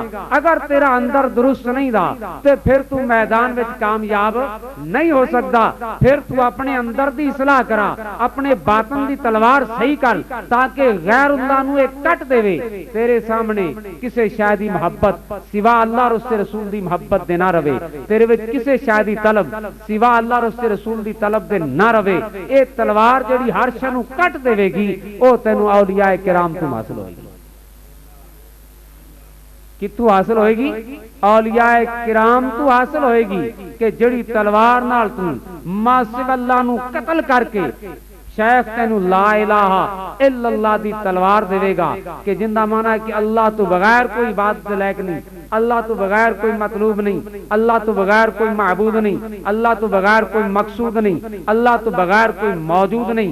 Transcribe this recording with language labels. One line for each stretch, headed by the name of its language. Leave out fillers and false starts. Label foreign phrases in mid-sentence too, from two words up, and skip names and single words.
Punjabi: اگر تیرا اندر درست نہیں دا تے پھر تو میدان وچ کامیاب نہیں ہو سکتا۔ پھر تو اپنے اندر دی اصلاح کرا، اپنے باطن دی تلوار صحیح کر، تاکہ غیر اللہ نو ایک کٹ دے وے تیرے سامنے کسے شادی محبت سوا اللہ اور اس سے رسول دی محبت دے نہ روے، تیرے وچ کسے شادی طلب سوا اللہ اور اس سے رسول دی طلب دے نہ روے۔ اے تلوار جڑی ہر شے نو کٹ دے گی او تینوں اولیاء کرام تو حاصل ہوئے گی۔ کتوں حاصل ہوئے گی؟ اولیاء کرام تو حاصل ہوئے گی کہ جڑی تلوار نال تو ما سوا اللہ نو قتل کر کے شیخ تینوں
Arabic: لا الہ الا اللہ
Punjabi: دی تلوار دے گا، کہ جندہ مانا ہے کہ اللہ تو بغیر کوئی عبادت لائق نہیں، اللہ تو بغیر کوئی مطلوب نہیں، اللہ تو بغیر کوئی معبود نہیں، اللہ تو بغیر کوئی مقصود نہیں، اللہ تو بغیر کوئی موجود نہیں۔